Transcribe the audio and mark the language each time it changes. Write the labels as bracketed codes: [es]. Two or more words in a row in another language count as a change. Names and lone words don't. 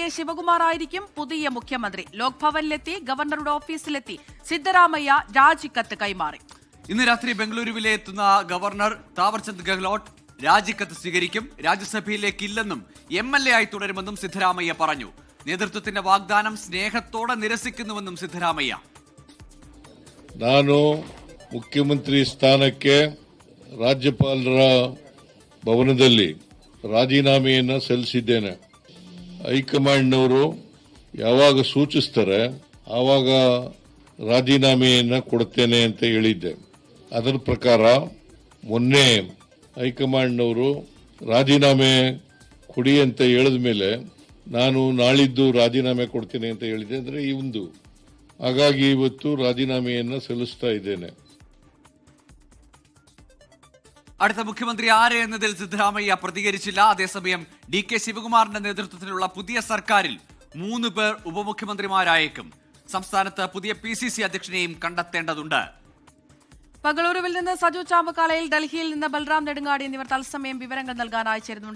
[ml] ശിവകുമാർ ആയിരിക്കും പുതിയ മുഖ്യമന്ത്രി. ലോക്ഭവനിലെത്തി ഗവർണറുടെ ഓഫീസിലെത്തി സിദ്ധരാമയ്യ രാജിക്കത്ത് കൈമാറി. ഇന്ന് രാത്രി ബംഗളൂരുവിലെ എത്തുന്ന ഗവർണർ താവർചന്ദ് ഗെഹ്ലോട്ട് രാജിക്കത്ത് സ്വീകരിക്കും. രാജ്യസഭയിലേക്ക് ഇല്ലെന്നും MLA ആയി തുടരുമെന്നും സിദ്ധരാമയ്യ പറഞ്ഞു. നേതൃത്വത്തിന്റെ വാഗ്ദാനം സ്നേഹത്തോടെ നിരസിക്കുന്നുവെന്നും സിദ്ധരാമയ്യ. [kn] ನಾನು ಮುಖ್ಯಮಂತ್ರಿ ಸ್ಥಾನಕ್ಕೆ ರಾಜ್ಯಪಾಲರ ಭವನದಲ್ಲಿ ರಾಜೀನಾಮೆಯನ್ನು ಸಲ್ಲಿಸಿದ್ದೇನೆ. ಹೈಕಮಾಂಡ್ನವರು ಯಾವಾಗ ಸೂಚಿಸ್ತಾರೆ ಆವಾಗ ರಾಜೀನಾಮೆಯನ್ನು ಕೊಡ್ತೇನೆ ಅಂತ ಹೇಳಿದ್ದೆ. ಅದರ ಪ್ರಕಾರ ಮೊನ್ನೆ ಹೈಕಮಾಂಡ್ನವರು ರಾಜೀನಾಮೆ ಕೊಡಿ ಅಂತ ಹೇಳಿದ ಮೇಲೆ ನಾನು ನಾಳಿದ್ದು ರಾಜೀನಾಮೆ ಕೊಡ್ತೇನೆ ಅಂತ ಹೇಳಿದೆ. ಅಂದರೆ ಇಂದು ಹಾಗಾಗಿ ಇವತ್ತು ರಾಜೀನಾಮೆಯನ್ನು ಸಲ್ಲಿಸ್ತಾ ಇದ್ದೇನೆ. [ml] അടുത്ത മുഖ്യമന്ത്രി ആര് എന്നതിൽ സിദ്ധരാമയ്യ പ്രതികരിച്ചില്ല. അതേസമയം DK ശിവകുമാറിന്റെ നേതൃത്വത്തിലുള്ള പുതിയ സർക്കാരിൽ 3 പേർ ഉപമുഖ്യമന്ത്രിമാരായേക്കും. സംസ്ഥാനത്ത് പുതിയ PCC അധ്യക്ഷനെയും കണ്ടെത്തേണ്ടതുണ്ട്. ബംഗളൂരുവിൽ നിന്ന് സജു ചാമ്പക്കാലയിൽ, ഡൽഹിയിൽ നിന്ന് ബൽറാം നെടുങ്ങാടി എന്നിവർ തത്സമയം വിവരങ്ങൾ നൽകാൻ അയച്ചിരുന്നുണ്ട്.